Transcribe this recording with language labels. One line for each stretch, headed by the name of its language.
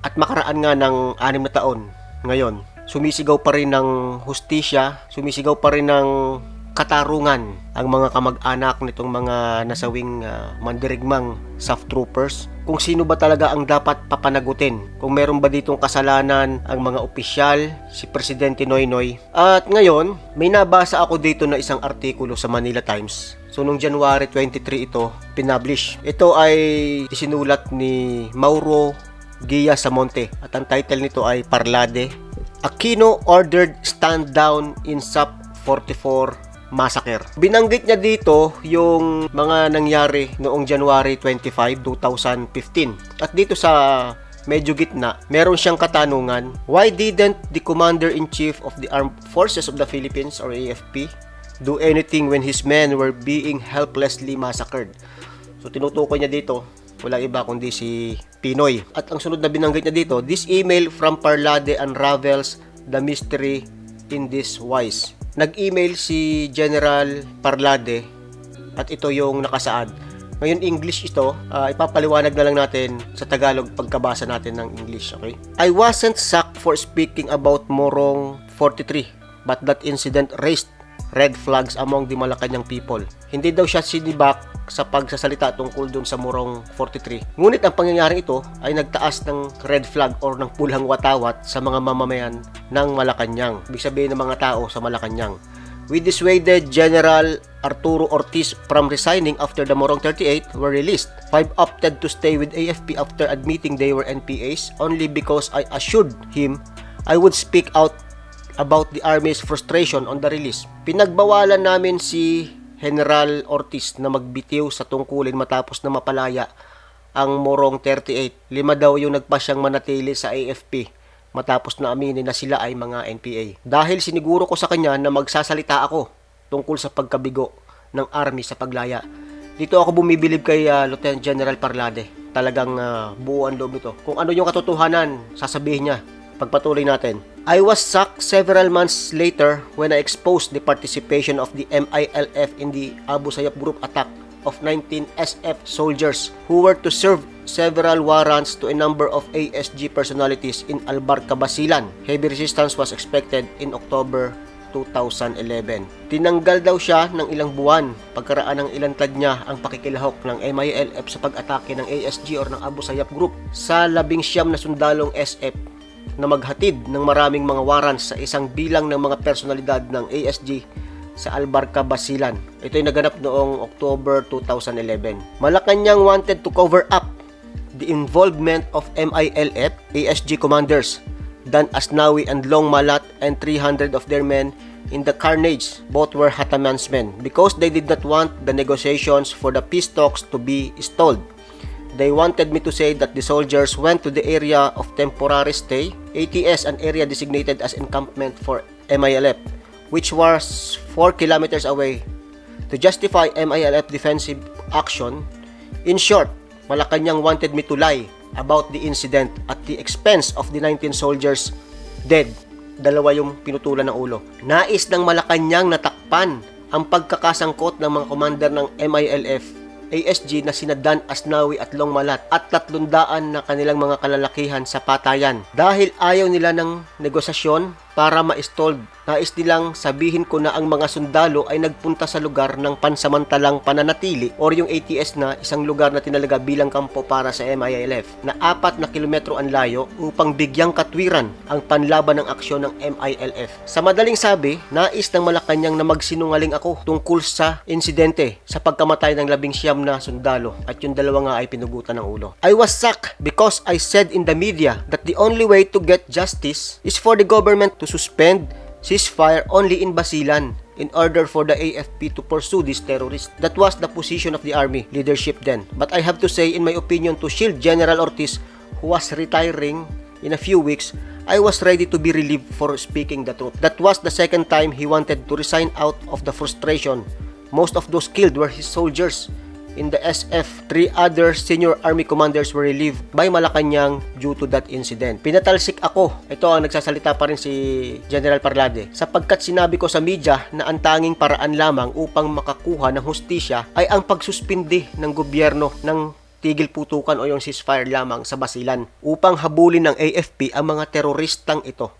Filipino: At makaraan nga ng 6 na taon ngayon, sumisigaw pa rin ng hustisya, sumisigaw pa rin ng katarungan ang mga kamag-anak nitong mga nasawing mandirigmang SAF troopers. Kung sino ba talaga ang dapat papanagutin, kung meron ba ditong kasalanan ang mga opisyal, si Presidente Noynoy. At ngayon, may nabasa ako dito na isang artikulo sa Manila Times. So nung January 23 ito, pinublish. Ito ay isinulat ni Mauro Gia Samonte at ang title nito ay Parlade.
English: Aquino ordered stand down in Sub-44 massacre.
Filipino: Binanggit niya dito yung mga nangyari noong January 25, 2015. At dito sa medyo gitna, meron siyang katanungan,
English: why didn't the Commander-in-Chief of the Armed Forces of the Philippines or AFP do anything when his men were being helplessly massacred?
Filipino: So tinutukoy niya dito, walang iba kundi si Pinoy. At ang sunod na binanggit niya dito,
English: this email from Parlade unravels the mystery in this wise.
Filipino: Nag-email si General Parlade at ito yung nakasaad. Ngayon English ito, ipapaliwanag na lang natin sa Tagalog pagkabasa natin ng English, okay?
English: I wasn't sacked for speaking about Morong 43, but that incident raised red flags among the Malacanang people.
Filipino: Hindi daw siya sinibak sa pagsasalita tungkol dun sa Morong 43. Ngunit ang pangyayaring ito ay nagtaas ng red flag or ng pulang watawat sa mga mamamayan ng Malacanang. Ibig sabihin ng mga tao sa Malacanang.
English: We dissuaded General Arturo Ortiz from resigning after the Morong 38 were released. 5 opted to stay with AFP after admitting they were NPAs only because I assured him I would speak out about the Army's frustration on the release.
Filipino: Pinagbawalan namin si General Ortiz na magbitiw sa tungkulin matapos na mapalaya ang Morong 38. 5 daw yung nagpasyang manatili sa AFP matapos na aminin na sila ay mga NPA. Dahil siniguro ko sa kanya na magsasalita ako tungkol sa pagkabigo ng Army sa paglaya. Dito ako bumibilib kay Lieutenant General Parlade. Talagang buo ang loob nito. Kung ano yung katotohanan, sasabihin niya. Pagpatuloy natin.
English: I was sacked several months later when I exposed the participation of the MILF in the Abu Sayyaf group attack of 19 SF soldiers who were to serve several warrants to a number of ASG personalities in Albarca, Basilan. Heavy resistance was expected in October 2011.
Filipino: Tinanggal daw siya ng ilang buwan pagkaraan ng ilantad niya ang pakikilahok ng MILF sa pag-atake ng ASG or ng Abu Sayyaf group sa 19 na sundalong SF na maghatid ng maraming mga warrants sa isang bilang ng mga personalidad ng ASG sa Albarca, Basilan. Ito ay naganap noong October 2011.
English: Malacanang wanted to cover up the involvement of MILF ASG commanders Dan Asnawi and Long Malat and 300 of their men in the carnage. Both were Hataman's men because they did not want the negotiations for the peace talks to be stalled. They wanted me to say that the soldiers went to the area of temporary stay, ATS, an area designated as encampment for MILF, which was 4 kilometers away, to justify MILF defensive action. In short, Malacanang wanted me to lie about the incident at the expense of the 19 soldiers dead.
Filipino: Dalawa yung pinutulan ng ulo. Nais ng Malacanang natakpan ang pagkakasangkot ng mga commander ng MILF ASG na sina Dan Asnawi at Long Malat at 300 na kanilang mga kalalakihan sa patayan. Dahil ayaw nila ng negosasyon para ma-stalled, nais nilang sabihin ko na ang mga sundalo ay nagpunta sa lugar ng pansamantalang pananatili or yung ATS na isang lugar na tinalaga bilang kampo para sa MILF na 4 na kilometro ang layo upang bigyang katwiran ang panlaban ng aksyon ng MILF. Sa madaling sabi, nais ng Malacanang na magsinungaling ako tungkol sa insidente sa pagkamatay ng 19 na sundalo at yung dalawa nga ay pinugutan ng ulo.
English: I was shocked because I said in the media that the only way to get justice is for the government to suspend ceasefire only in Basilan in order for the AFP to pursue these terrorists. That was the position of the army leadership then. But I have to say, in my opinion, to shield General Ortiz, who was retiring in a few weeks, I was ready to be relieved for speaking the truth. That was the second time he wanted to resign out of the frustration. Most of those killed were his soldiers. In the SF, 3 other senior army commanders were relieved by Malacanang due to that incident.
Filipino: Pinatalsik ako. Ito ang nagsasalita pa rin si General Parlade. Sapagkat sinabi ko sa media na ang tanging paraan lamang upang makakuha ng hustisya ay ang pagsuspindi ng gobyerno ng tigil putukan o yung ceasefire lamang sa Basilan upang habulin ng AFP ang mga teroristang ito.